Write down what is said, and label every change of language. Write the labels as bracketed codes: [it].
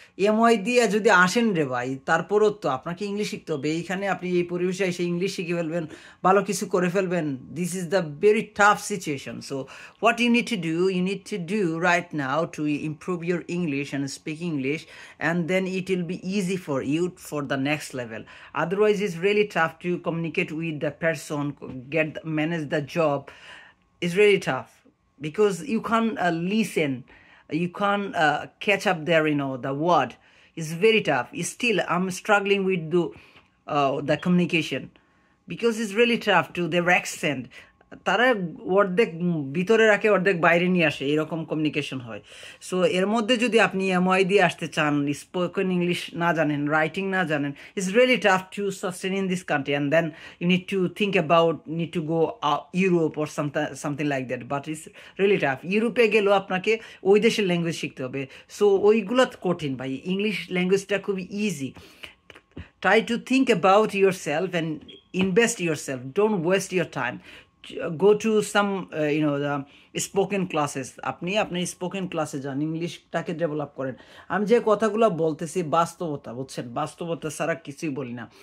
[bn] EMI দিয়ে যদি আসেন রে ভাই, তারপরও তো আপনাকে ইংলিশ শিখতে হবে। এইখানে আপনি এই পরিবেশে এসে ইংলিশ শিখে ফেলবেন, ভালো কিছু করে ফেলবেন, [en] This is the very tough situation. So what you need to do right now to improve your English and speak English, and then it will be easy for you for the next level. Otherwise it's really tough to communicate with the person, manage the job. It's really tough because you can't listen, you can't catch up there, the word. It's very tough. Still I'm struggling with the communication because it's really tough to their accent. [bn] তারা অর্ধেক ভিতরে রাখে, অর্ধেক বাইরে নিয়ে আসে, এরকম communication হয়। [en] so [bn] এর মধ্যে যদি আপনি এমওয়াই দিয়ে আসতে চান, স্পোকেন ইংলিশ না জানেন, [en] Writing না জানেন, it's really tough to sustain in this country, and then you need to think about, need to go Europe or something like that, but it's really tough. [bn] ইউরোপে গেলেও আপনাকে ওই দেশের ল্যাঙ্গুয়েজ শিখতে হবে, সো ওইগুলো কঠিন ভাই। ইংলিশ ল্যাঙ্গুয়েজটা খুবই easy. [en] Try to think about yourself and invest yourself. Don't waste your time. Go to some the spoken classes. [bn] আপনি আপনার স্পোকেন ক্লাসে যান, ইংলিশটাকে ডেভেলপ করেন। আমি যে কথাগুলো বলতেছি বাস্তবতা, বুঝছেন, বাস্তবতা ছাড়া কিছুই বলি না।